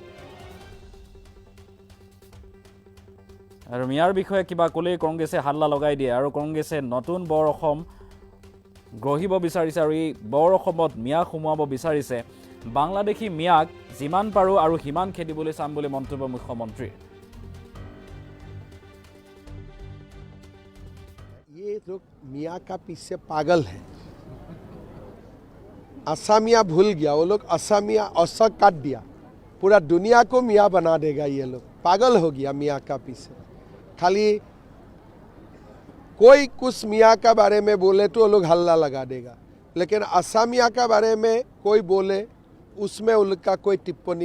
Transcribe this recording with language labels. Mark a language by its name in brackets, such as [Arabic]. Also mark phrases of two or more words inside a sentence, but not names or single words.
[Assamese] আৰু মিয়াৰ বিষয়ে কিবা ক'লেই কংগ্ৰেছে হাল্লা লগাই দিয়ে আৰু কংগ্ৰেছে নতুন বৰ অসম গঢ়িব বিচাৰিছে আৰু এই বৰ অসমত মিয়াক সুমুৱাব বিচাৰিছে বাংলাদেশী মিয়াক যিমান পাৰোঁ আৰু সিমান খেদিবলৈ চাম বুলি মন্তব্য মুখ্যমন্ত্ৰীৰ [Hindi] ये लोग मियाँ का पीछे पागल है असमिया भूल गया वो लोग असमिया असक काट दिया पूरा दुनिया को मियाँ बना देगा ये लोग पागल हो गया मियाँ का पीछे खाली कोई कुछ मियाँ का बारे में बोले तो वो लोग हल्ला लगा देगा लेकिन असमिया का बारे में कोई बोले उसमें उनका कोई टिप्पणी